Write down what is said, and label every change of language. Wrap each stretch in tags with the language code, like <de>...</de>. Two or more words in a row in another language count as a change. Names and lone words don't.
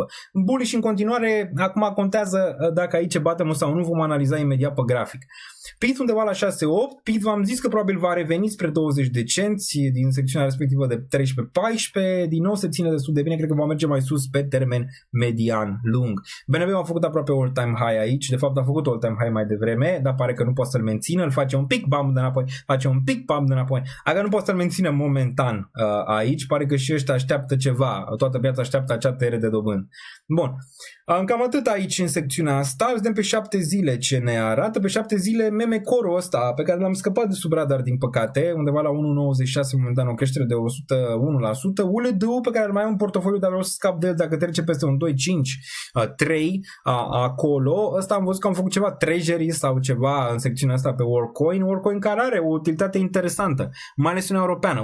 <ro>Bullish în continuare, acum contează dacă aici batem sau nu, vom analiza imediat pe grafic. PIT undeva la 6,8, PIT v-am zis că probabil va reveni spre 20 de cenți, momenți din secțiunea respectivă de 13-14, din nou se ține destul de bine, cred că va merge mai sus pe termen median lung. BNB a făcut aproape</ro> <en>all-time high</en> <ro>aici, de fapt a făcut</ro> <en>all-time high</en> <ro>mai devreme, dar pare că nu poate să-l mențină, îl face un pic bump de înapoi, face un pic bump de înapoi, aga nu poate să-l mențină momentan aici, pare că și ăștia așteaptă ceva, toată piața așteaptă acea tăiere de dobândă. Bun, cam atât aici în secțiunea asta, vedem pe 7 zile ce ne arată, pe 7 zile</ro> <en>meme core-</en> <ro>ul ăsta pe care l-am scăpat de sub radar din păcate, undeva la 1,96 momentan, o creștere de 101%, ULD-ul pe care îl mai am în portofoliu, dar vreau să scap de el dacă trece peste un 2,5, 3 acolo, ăsta am văzut că am făcut ceva treasury sau ceva în secțiunea asta pe Workcoin care are o utilitate interesantă, mai ales Uniunea Europeană.</ro>